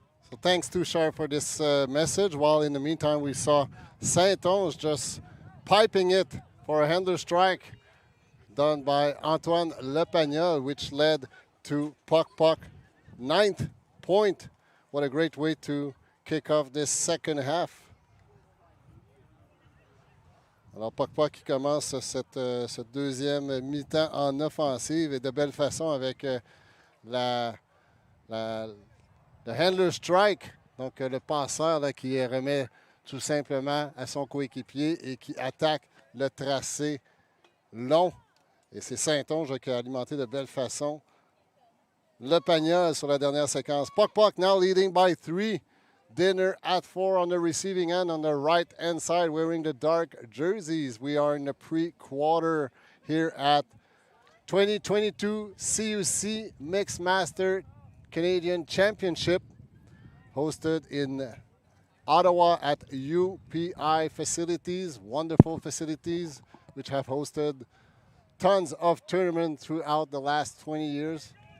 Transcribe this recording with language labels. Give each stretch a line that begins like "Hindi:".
English: So thanks to Shar for this message. While in the meantime, we saw Saint-Onge just piping it for a handler strike done by Antoine Lepagnol, which led to Puck Puck 9th point. What a great way to kick off this second half.
French: Alors, Puck Puck qui commence cette deuxième mi-temps en offensive et de belle façon avec le handler strike, donc le passeur là, qui remet tout simplement à son coéquipier et qui attaque le tracé long. Et c'est Saint-Onge qui a alimenté de belle façon le Pagnol sur la dernière séquence.
English: Puck Puck now leading by 3. Dinner at 4 on the receiving end on the right-hand side wearing the dark jerseys. We are in the pre-quarter here at 2022 CUC Mixed Master Canadian Championship hosted in Ottawa at UPI facilities, wonderful facilities which have hosted tons of tournaments throughout the last 20 years.